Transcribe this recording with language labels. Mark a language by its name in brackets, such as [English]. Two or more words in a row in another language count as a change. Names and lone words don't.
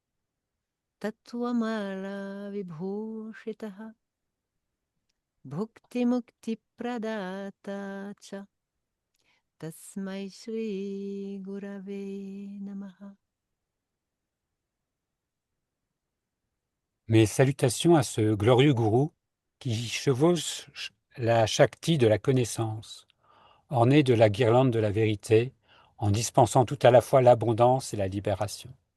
[Sanskrit] तत्त्वमाला विभूषितः भुक्ति मुक्ति प्रदाता च तस्मै श्री गुरवे नमः. [French] Mes salutations à ce glorieux gourou qui chevauche la Shakti de la connaissance, orné de la guirlande de la vérité, en dispensant tout à la fois l'abondance et la libération.